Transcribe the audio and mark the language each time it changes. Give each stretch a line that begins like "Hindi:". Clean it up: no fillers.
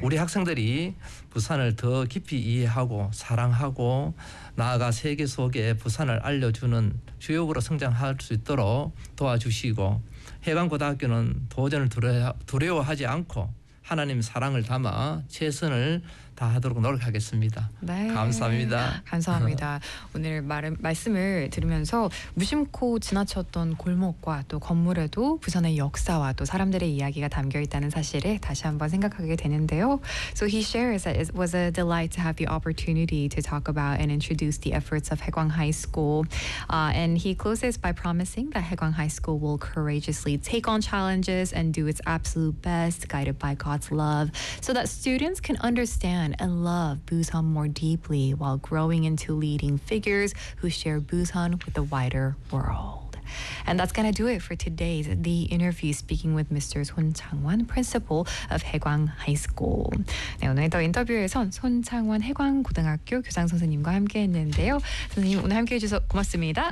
Korean: 우리 학생들이 부산을 더 깊이 이해하고 사랑하고 나아가 세계 속에 부산을 알려주는 주역으로 성장할 수 있도록 도와주시고 해방고등학교는 도전을 두려워하지 않고 하나님 사랑을 담아 최선을 다하도록 노력하겠습니다. 네. 감사합니다. 감사합니다. 오늘 말씀을 들으면서 무심코 지나쳤던 골목과 또 건물에도 부산의 역사와 또 사람들의 이야기가 담겨 있다는 사실을 다시 한번 생각하게 되는데요.
English: So he shares that it was a delight to have the opportunity to talk about and introduce the efforts of Haegwang High School. And he closes by promising that Haegwang High School will courageously take on challenges and do its absolute best, guided by God's love, so that students can understand and love Busan more deeply while growing into leading figures who share Busan with the wider world. And that's going to do it for today's The Interview, speaking with Mr. Son Changwon, principal of Haegwang High School.
Korean: 네, 오늘 또 인터뷰에선 손 창원 해광 고등학교 교장 선생님과 함께 했는데요. 선생님, 오늘 함께 해주셔서 고맙습니다.